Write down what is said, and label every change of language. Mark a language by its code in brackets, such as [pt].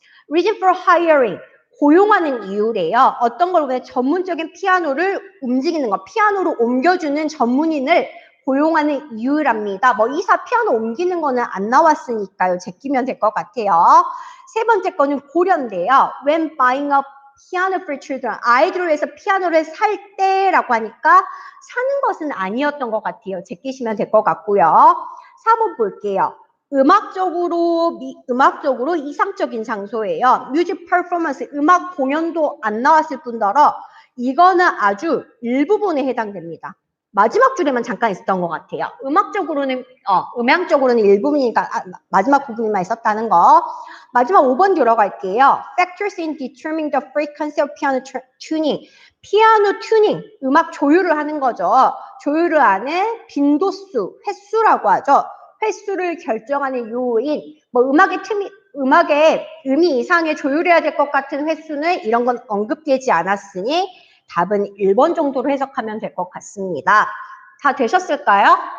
[en] Reason for hiring. [ko] 고용하는 이유래요. 어떤 걸 보면 전문적인 피아노를 움직이는 거, 피아노로 옮겨주는 전문인을 고용하는 이유랍니다. 뭐 이사 피아노 옮기는 거는 안 나왔으니까요. 제끼면 될 것 같아요. 세 번째 거는 고려인데요. [en] When buying a piano for children. [ko] 아이들을 위해서 피아노를 살 때라고 하니까 사는 것은 아니었던 것 같아요. 제끼시면 될 것 같고요. 4번 볼게요. 음악적으로 이상적인 장소예요. 뮤직 퍼포먼스, 음악 공연도 안 나왔을 뿐더러 이거는 아주 일부분에 해당됩니다. 마지막 줄에만 잠깐 있었던 것 같아요. 음악적으로는 일부분이니까 마지막 부분에만 있었다는 거. 마지막 5번 들어갈게요. [en] Factors in determining the frequency of piano tuning. [ko] 피아노 튜닝, 음악 조율을 하는 거죠. 조율을 하는 빈도수, 횟수라고 하죠. 횟수를 결정하는 요인, 뭐 음악의 의미 이상의 조율해야 될 것 같은 횟수는 이런 건 언급되지 않았으니 답은 1번 정도로 해석하면 될 것 같습니다. 다 되셨을까요?